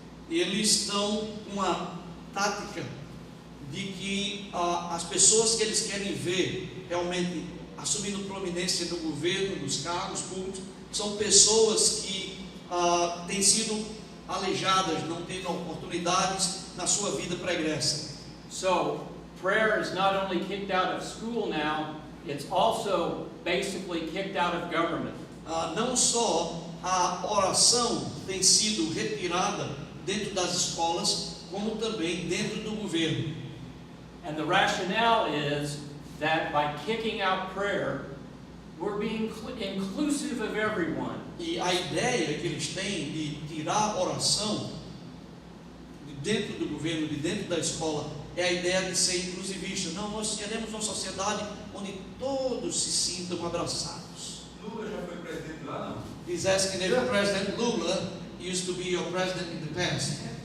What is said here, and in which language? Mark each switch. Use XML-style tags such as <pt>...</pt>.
<pt>Eles estão com uma tática de que as pessoas que eles querem ver realmente assumindo prominência no governo, nos cargos públicos, são pessoas que têm sido aleijadas, não têm oportunidades na sua vida pregressa.</pt> <en>So, prayer is not only kicked out of school now, it's also basically kicked out of government.</en> <pt>Não só a oração tem sido retirada dentro das escolas, como também dentro do governo.</pt> <en>And the rationale is that by kicking out prayer, we're being inclusive of everyone.</en> <pt>E a ideia que eles têm de tirar a oração de dentro do governo, de dentro da escola, é a ideia de ser inclusivista. Não, nós queremos uma sociedade onde todos se sintam abraçados. Lula já foi presidente lá, não?</pt> <en>He's asking if President Lula used to be your president in the past.</en>